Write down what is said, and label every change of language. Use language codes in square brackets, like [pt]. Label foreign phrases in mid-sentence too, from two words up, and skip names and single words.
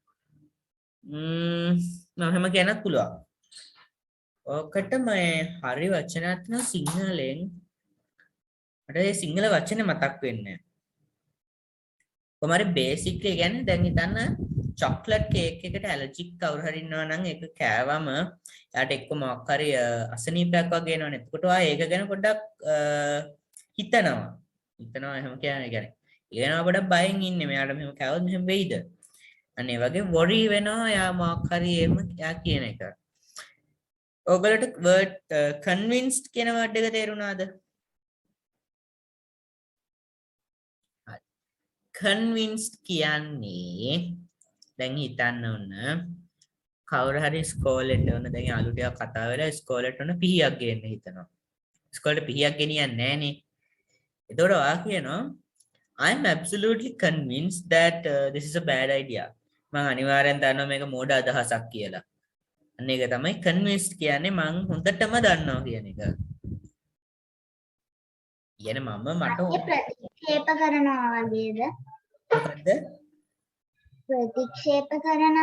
[si] එහෙම කියන්නත් පුළුවන් ඔකට මේ හරි වචනයක් තියෙනවා සිංහලෙන් මට ඒ සිංහල වචනේ මතක් වෙන්නේ කොහමද බේසික්ලි කියන්නේ දැන් හිතන්න [en] chocolate cake [si] එකට allergic කවුරු හරි ඉන්නවා නම් ඒක කෑවම එයාට එක්ක මොකක් හරි අසනීපයක් වගේ එනවනේ එතකොට ආ ඒක ගැන පොඩ්ඩක් හිතනවා එහෙම කියන්නේ ඒනවා පොඩ්ඩක් බයෙන් ඉන්නේ මෙයාට මෙහෙම කෑවොත් මෙහෙම වෙයිද අනේ වගේ worry වෙනවා යා මොකක් හරි එහෙම යා කියන එක ඔයගලට [en] word convinced [si] කියන word එක තේරුණාද convinced කියන්නේ දැන් හිතන්න ඕන කවුරු හරි ඉස්කෝලේට ඕන දැන් යාළු ටිකක් කතා වෙලා ඉස්කෝලේට ඕන පිහියක් ගේන්න හිතනවා ඉස්කෝලේට පිහියක් ගෙනියන්නේ නැහනේ එතකොට ඔයා කියනවා [en] I'm absolutely convinced that this is a bad idea [si] මම අනිවාර්යෙන් දන්නවා මේක මෝඩ අදහසක් කියලා අන්න ඒක තමයි convinced කියන්නේ මම හොඳටම දන්නවා කියන එක කියන්නේ මම මට ප්‍රතික්ෂේප කරනවා වගේද? මොකද්ද ප්‍රතික්ෂේප කරනවා.